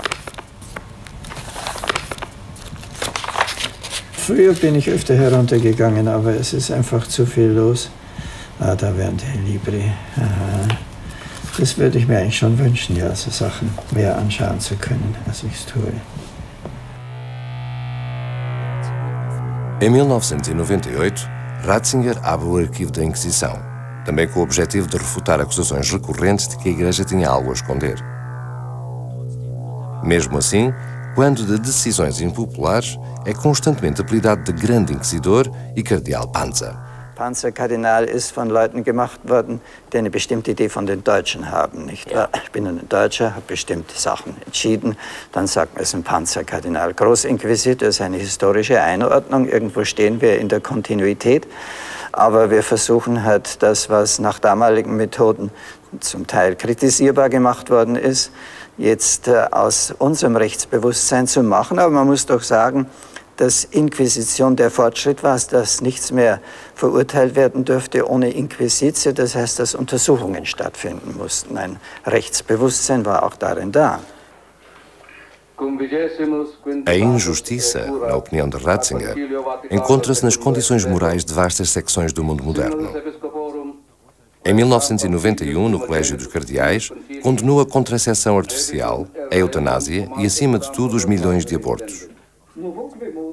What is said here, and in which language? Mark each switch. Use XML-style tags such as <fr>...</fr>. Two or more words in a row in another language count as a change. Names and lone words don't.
<de>Früher bin ich öfter heruntergegangen, aber es ist einfach zu viel los. Ah, da wären die Libri. Aha. Das würde ich mir eigentlich schon wünschen, ja, so Sachen mehr anschauen zu können, als ich es tue.</de> <pt>Em 1998, Ratzinger abre o arquivo da Inquisição, também com o objetivo de refutar acusações recorrentes de que a Igreja tinha algo a esconder. Mesmo assim, quando de decisões impopulares, é constantemente apelidado de Grande Inquisidor e Cardeal Panzer.</pt> <de>Panzerkardinal ist von Leuten gemacht worden, die eine bestimmte Idee von den Deutschen haben. Nicht wahr? Ich bin ein Deutscher, habe bestimmte Sachen entschieden, dann sagt man, es ist ein Panzerkardinal. Großinquisitor ist eine historische Einordnung, irgendwo stehen wir in der Kontinuität, aber wir versuchen halt das, was nach damaligen Methoden zum Teil kritisierbar gemacht worden ist, jetzt aus unserem Rechtsbewusstsein zu machen. Aber man muss doch sagen, dass Inquisition der Fortschritt war, dass nichts mehr verurteilt werden dürfte ohne Inquisitio, das heißt, dass Untersuchungen stattfinden mussten. Ein Rechtsbewusstsein war auch darin da.</de> <pt>A injustiça, na opinião de Ratzinger, encontra-se nas condições morais de vastas secções do mundo moderno. Em 1991, no Colégio dos Cardeais, condenou a contracepção artificial, a eutanásia e, acima de tudo, os milhões de abortos.</pt>